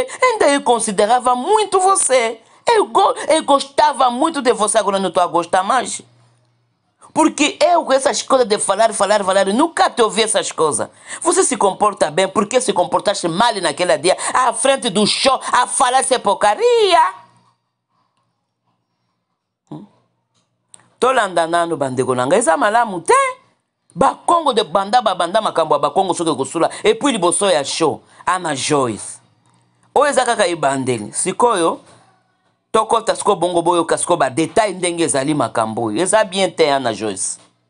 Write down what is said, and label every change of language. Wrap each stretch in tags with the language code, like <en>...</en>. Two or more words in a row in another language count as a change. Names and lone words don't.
<pt>Ainda eu considerava muito você. Eu gostava muito de você, agora não estou a gostar mais. Porque eu com essas coisas de falar, nunca te ouvi essas coisas. Você se comporta bem, porque se comportaste mal naquele dia, à frente do show, a falar essa porcaria.</pt> <ln>Tolandanano bandeko nanga, eza malamu te. Bakongo de banda makambo ya Bakongo soki kosula</ln> <fr>et puis</fr> <ln>liboso ya show Ana Joyce oyo eza kaka ebandeli sikoyo tokota siko bongo boyo kasiko ba detail ndenge ezali makambo oyo eza bien te Ana Joyce.</ln>